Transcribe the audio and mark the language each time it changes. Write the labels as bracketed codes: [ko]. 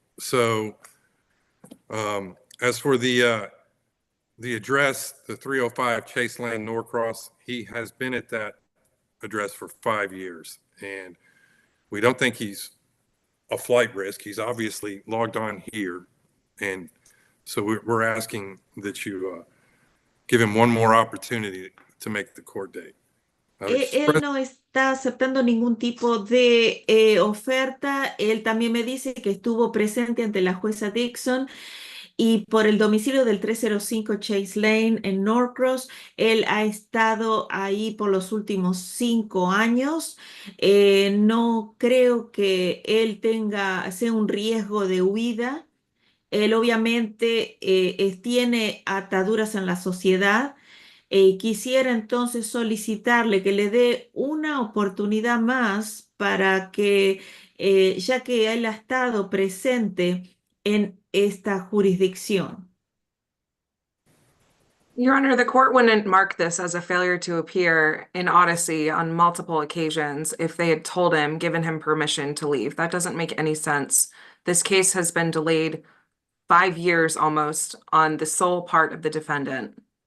[en] So, as for the address, the 305 Chase Lane, Norcross, he has been at that address for 5 years. And we don't think he's a flight risk. He's obviously logged on here. And so we're asking that you give him one more opportunity to make the court date. [es] Él no está aceptando ningún tipo de oferta. Él también me dice que estuvo presente ante la jueza Dixon y por el domicilio del 305 Chase Lane en Norcross, él ha estado ahí por los últimos 5 años. No creo que él sea un riesgo de huida. Él obviamente tiene ataduras en la sociedad. Quisiera entonces solicitarle que le dé una oportunidad más para que, ya que él ha estado presente en esta jurisdicción. [en] Your Honor, the court wouldn't mark this as a failure to appear in Odyssey on multiple occasions if they had told him, given him permission to leave. That doesn't make any sense. This case has been delayed 5 years almost on the sole part of the defendant.